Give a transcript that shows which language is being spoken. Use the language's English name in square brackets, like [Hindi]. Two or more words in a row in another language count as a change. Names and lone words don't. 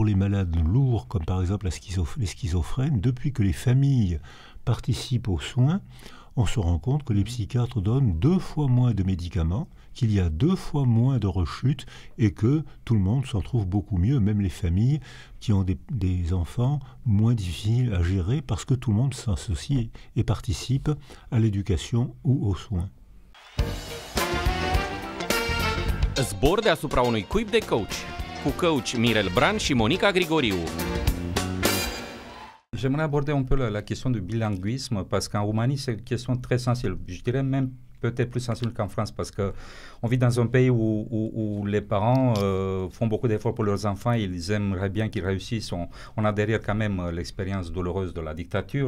[French] les malades lourds, comme par exemple les schizophrènes, depuis que les familles participent aux soins, on se rend compte que les psychiatres donnent 2 fois moins de médicaments, qu'il y a 2 fois moins de rechutes et que tout le monde s'en trouve beaucoup mieux, même les familles qui ont des enfants moins difficiles à gérer parce que tout le monde s'associe et participe à l'éducation ou aux soins. [Romanian] Zbor deasupra unui cuib de coach, cu coach Mirel Bran și Monica Grigoriu. [French] J'aimerais aborder un peu la question du bilinguisme parce qu'en Roumanie, c'est une question très sensible. Je dirais même peut-être plus sensible qu'en France parce qu'on vit dans un pays où les parents font beaucoup d'efforts pour leurs enfants. Ils aimeraient bien qu'ils réussissent. On a derrière quand même l'expérience douloureuse de la dictature.